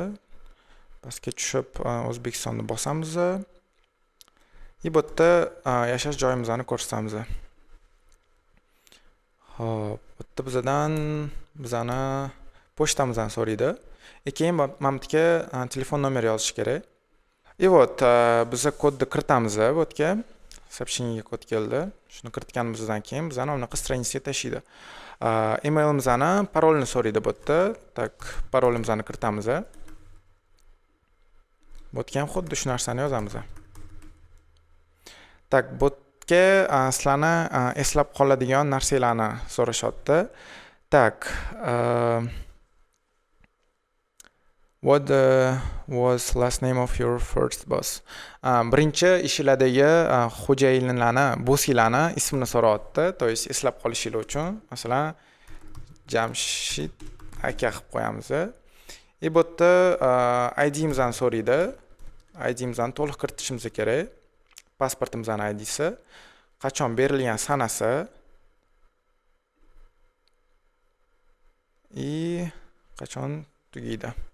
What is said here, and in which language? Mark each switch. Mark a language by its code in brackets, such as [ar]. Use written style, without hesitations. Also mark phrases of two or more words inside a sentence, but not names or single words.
[uz] Pastga tushib O'zbekistonni bosamiz. И bu yerda yashash joyimizni ko'rsatamiz. Xo'p, bu yerda bizani pochtamizni so'raydi. Keyin mana bu yerga telefon nomer yozish kerak. [ru] И вот [uz] biz kodni kiritamiz bu yerga. Сообщение kod keldi. Shuni kiritganimizdan keyin bizani bunaqa stranitsaga tashlaydi. Emailimizni, parolni so'raydi bu yerda. Tak, parolimizni kiritamiz. Bu yerga ham xuddi shu narsani yozamiz. Tak, bu yerga sizlarni eslab qoladigan narsalarni so'rashyapti. Tak, [en] what was last name of your first boss? [uz] Birinchi ishlardagi xo'jayinlarni, bosslarni ismini so'rayapti. [ru] То есть [uz] eslab qolishingiz uchun, masalan, Jamshid aka qilib qo'yamiz. И bu yerda ID'imizni so'raydi. ID'imizni to'liq kiritishimiz kerak. Pasportimizning ID'si, qachon berilgan sanasi и qachon tugaydi.